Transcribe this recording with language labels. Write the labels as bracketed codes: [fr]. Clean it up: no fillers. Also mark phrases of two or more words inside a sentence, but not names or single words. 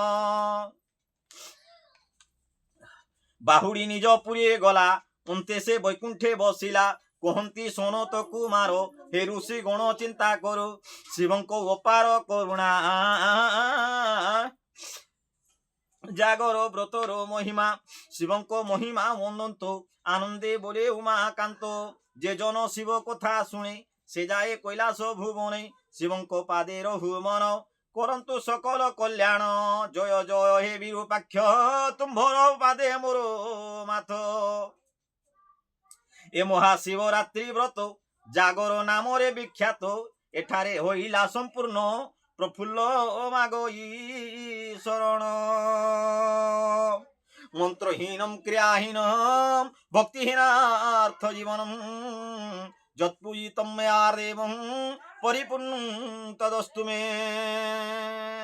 [or] ବାହୁଡ଼ି ନିଜ ପୁରୀ ଗଲା ଅନ୍ତେ ସେ ବୈକୁଣ୍ଠେ ବସିଲା କହନ୍ତି ଶୁଣ ତୋ କୁମାର ହେ ଋଷି ଗଣ ଚିନ୍ତା କର ଶିବଂ କୋ ଅପାର କରୁଣା ଜାଗର ବ୍ରତର ମହିମା ଶିବଂ କୋ ମହିମା ବନ୍ଦନ୍ତ ଆନନ୍ଦେ ବୋଲେ ଉମାକାନ୍ତ ଯେ ଜନ ଶିବ କଥା ଶୁଣେ ସେ ଯାଏ କୈଳାସ ଭୁବନେ ଶିବଂ କୋ ପାଦେ ରହୁ ମନ କରନ୍ତୁ ସକଳ କଲ୍ୟାଣ ଜୟ ଜୟ ହେ ବିରୂପାକ୍ଷ ତୁମ୍ଭର ପାଦେ ମୋର ମଥା ଏ ମହାଶିବରାତ୍ରି ବ୍ରତ ଜାଗର ନାମ ରେ ବିଖ୍ୟାତ ଏଠାରେ ହୋଇଲା ସମ୍ପୂର୍ଣ୍ଣ ପ୍ରଫୁଲ୍ଲ ମାଗଇ ଶରଣ [sa] मंत्रहीनम क्रियाहीनम भक्तिहीनार्थ जीवनम यत्पूजितं मया देवं परिपूर्णं तदस्तु मे।